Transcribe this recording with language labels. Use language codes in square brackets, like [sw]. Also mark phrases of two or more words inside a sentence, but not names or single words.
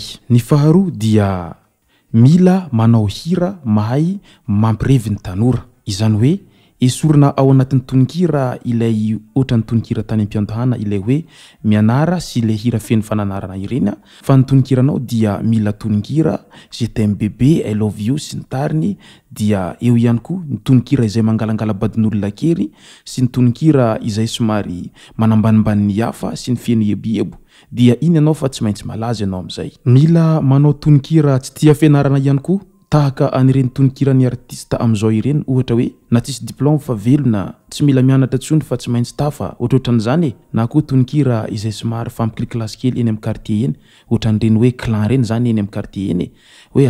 [mg] Ny faharoa dia mila manao hira mahay mampirevy ny tanora, izany hoe esorina ao anatin'ny tononkira ilay ohatran'ny tononkira tany am-piantahana ilay hoe mianara sy ilay hira feno fananarana ireny fa ny tononkira-nao dia mila tononkira [fr] je t'aime bébé, [en] I love you [mg] sy ny tariny dia eo ihany koa ny tononkira izay mangalangala badin'olona kely sy ny tononkira izay somary manambanimbany ny hafa sy ny feno eboebo dia iny ianao fa tsy maintsy malaza ianao amin'izay. Mila manao tononkira tsy tia fianarana ihany koa tahaka anireny tonikirany artista am'izao ireny ohatra hoe na tsisy diplôme fa velona tsy mila mianatra tsony fa tsy maintsy tafa ohatrohatran'izany e na koa tonikira izay somary fampikiliklasy kely eny amin'ny quartier eny ohatran'ireny hoe clan reny zany eny amin'ny quartier eny e hoe